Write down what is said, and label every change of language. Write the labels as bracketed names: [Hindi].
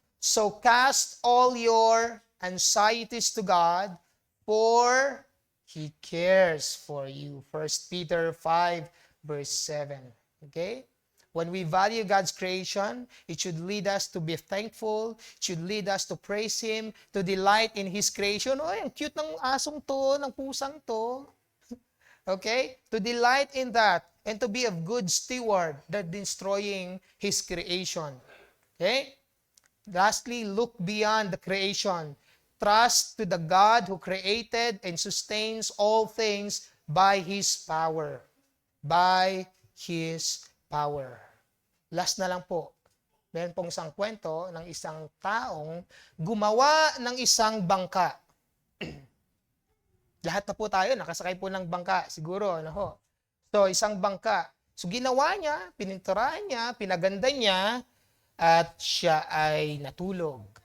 [English] So cast all your anxieties to God, for He cares for you. 1 Peter 5, verse 7. Okay? When we value God's creation, it should lead us to be thankful, it should lead us to praise Him, to delight in His creation. [Filipino] Oh, ang cute ng asong to, ng pusang to. [English] Okay? To delight in that and to be a good steward that destroying His creation. Okay? Lastly, look beyond the creation. trust to the God who created and sustains all things by His power. By His power. [Filipino] Last na lang po. Meron pong isang kwento ng isang taong gumawa ng isang bangka. Lahat na po tayo, nakasakay po ng bangka. Siguro, ano ho. So, isang bangka. So, ginawa niya, pininturahan niya, pinaganda niya, at siya ay natulog.